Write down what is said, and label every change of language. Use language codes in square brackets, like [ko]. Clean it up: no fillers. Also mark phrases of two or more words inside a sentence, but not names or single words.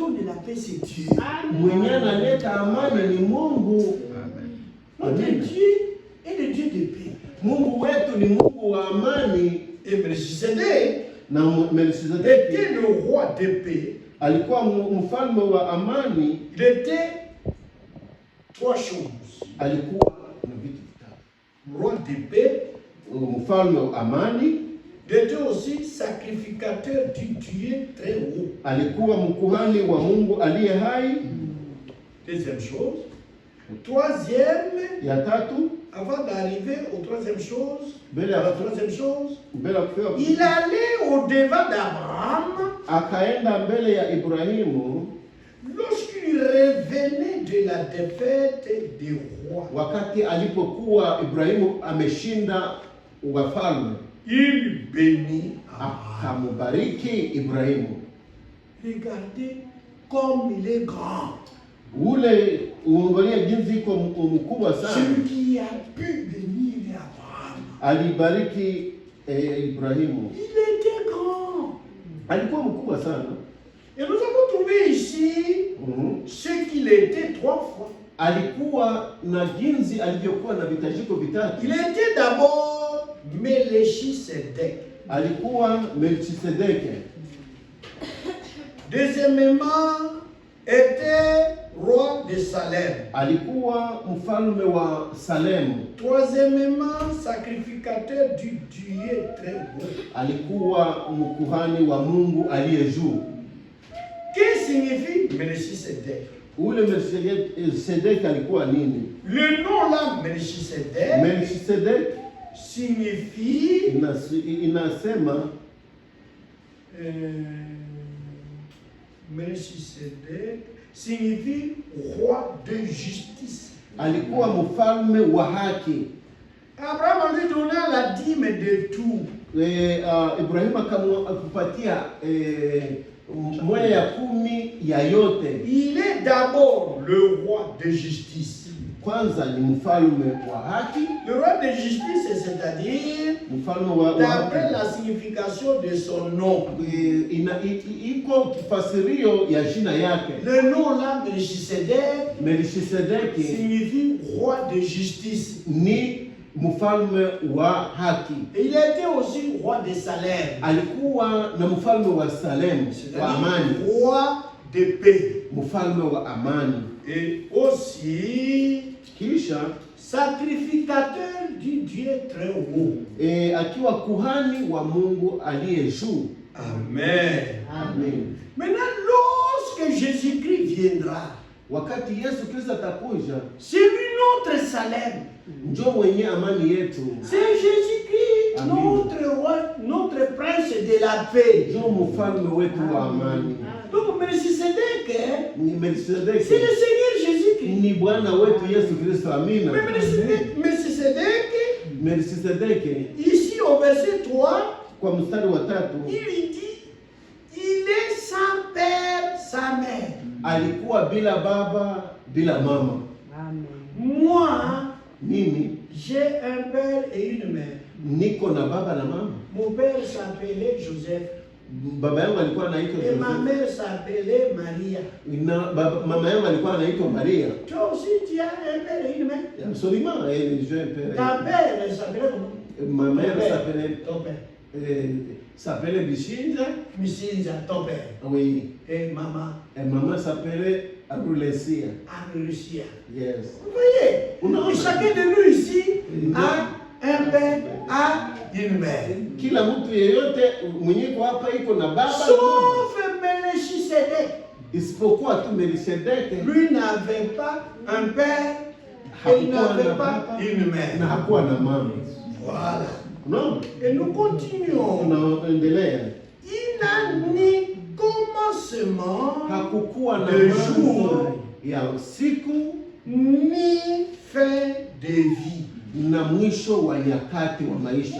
[fr] créateur de la paix, c'est Dieu. [sw] Mwenye analeta amani ni Mungu. [fr] Notre Dieu est le Dieu de paix. [sw] Mungu wetu ni Mungu wa amani. [fr] Et Melchisedec [sw] Na Melchisedeki [fr] était le roi de paix. [sw] alikuwa mfalme wa amani. [fr] Il était trois choses. [sw] Alikuwa na vitu vitatu: [fr] Roi de paix. [sw] mfalme wa amani. [fr] Il était aussi sacrificateur du Dieu très haut. [sw] Alikuwa mkuhani wa Mungu aliye hai. [fr] Deuxième chose. Troisième, [sw] Ya tatu, [fr] avant d'arriver aux troisième chose, [sw] mbele [fr] il allait au-devant d'Abraham [sw] akaenda mbele ya Ibrahimu [fr] lorsqu'il revenait de la défaite des rois. [sw] wakati alipokuwa Ibrahimu ameshinda wafalme. [fr] Il bénit Abraham. [sw] Akamubariki Ibrahimu. [fr] Regardez comme il est grand. [sw] Ule uangalia jinsi iko mkubwa sana. [fr] Celui qui a pu bénir Abraham. [sw] Alibariki Ibrahimu. [fr] Il était grand. [sw] Alikuwa mkubwa sana. [fr] Et nous avons trouvé ici ce qu'il était trois fois. [sw] Alikuwa na jinsi alivyokuwa na vitajiko vitatu. [fr] Il était d'abord Melchisedec. [sw] Alikuwa Melchisedeki. [fr] Deuxièmement, était roi de Salem. [sw] Alikuwa mfalme wa Salemu. [fr] Troisièmement, sacrificateur du Dieu très haut. [sw] Alikuwa mkuhani wa Mungu aliye juu. [fr] Que signifie Melchisedec? [sw] Ule Melchisedeki alikuwa nini? [fr] Le nom là, Melchisedec, [sw] Melchisedeki [fr] signifie [sw] inasema [fr] Melchisedec signifie roi de justice. [sw] Alikuwa mfalme wa haki. [fr] Abraham lui donna la dîme de tout. [sw] Ibrahim akampatia moja ya 10 ya yote. [fr] Il est d'abord le roi de justice. [sw] Kwanza ni mfalme wa haki. [fr] Le roi de justice, c'est-à-dire d'après la signification de son nom. [sw] Iko kifasirio ya jina yake. [fr] Le nom là, [sw] Melchisedeki [fr] signifie roi de justice. [sw] Ni mfalme wa haki. [fr] Et il était aussi roi de Salem. [sw] Alikuwa na mfalme wa Salem wa amani. [fr] Roi de paix. [sw] Mfalme wa amani. [fr] Et aussi [sw] kisha [fr] sacrificateur du Dieu très haut. [sw] Akiwa kuhani wa Mungu aliye juu. [fr] Amen. [sw] Amen. [fr] Maintenant, lorsque Jésus-Christ viendra, [sw] wakati Yesu Kristo atakuja, [fr] c'est lui notre Salem. [sw] Njoo mwenye amani yetu. [fr] C'est Jésus-Christ, notre roi, notre prince de la paix. [sw] Njoo mfalme wetu wa amani. [fr] Donc Melchisedec, c'est le Seigneur Jésus-Christ. [sw] Ni Bwana wetu Yesu Kristo. Amina. [fr] Melchisedec, ici au verset 3, [sw] kwa mstari wa 3, [fr] il lui dit, il est sans père, sans mère. [sw] Alikuwa bila baba, bila mama. [fr] Amen. Moi, [sw] mimi, [fr] j'ai un père et une mère. [sw] Niko na baba na mama. [fr] Mon père s'appelait Joseph. [sw] Baba yangu alikuwa anaitwa Joseph. [fr] Et ma mère s'appelait Maria. [sw] Mama yangu alikuwa anaitwa Maria. [fr] Toi aussi tu as un père et une mère? Absolument, j'ai un père. Ta mère s'appelait comment? Ma mère s'appelait ton père. S'appelait Bishinja. Bishinja, ton père. Oui. Et maman? Et maman s'appelait Arulesia. Arulesia. Yes. Vous voyez? Et chacun de nous ici a un père, a une mère. [sw] Kila mtu yeyote mwenye kwa hapa iko na baba. [fr] Sauf Melchisedec. [sw] Isipokuwa tu Melchisedek. [fr] Lui n'avait pas un père et il n'avait pas une mère. [sw] Na hakuwa na mama. [fr] Voilà. Non. Et nous continuons. [sw] Tunaendelea. [fr] Il n'a ni commencement de jour [sw] ya siku [fr] ni fin de vie. [sw] Na mwisho wa nyakati wa maisha.